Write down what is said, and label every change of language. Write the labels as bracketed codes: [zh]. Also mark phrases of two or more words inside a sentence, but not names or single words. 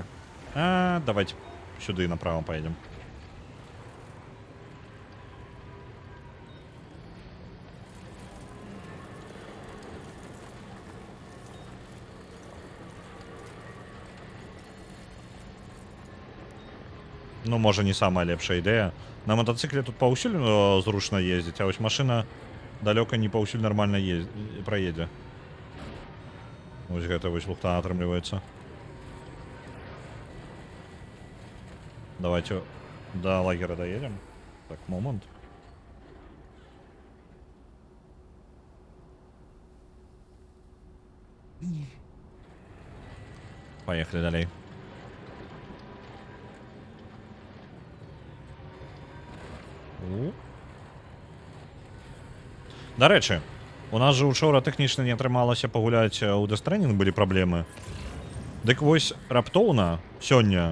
[ru] Давайте сюды направо поедем. [be] Ну, можа, не самая лепшая ідэя. На мотоцикле тут паўсюль зручна ездзіць, а вось машына далёка не паўсюль нармальна праедзе. Вось гэта вось лухта атрымліваецца. [ru] Давайте до лагеря доедем. Так, момент. Поехали далей. [be] До рэчы, у нас же учора тэхнічна не атрымалася пагуляць у Death Stranding, былі праблемы. Дык вось раптоўна сёння.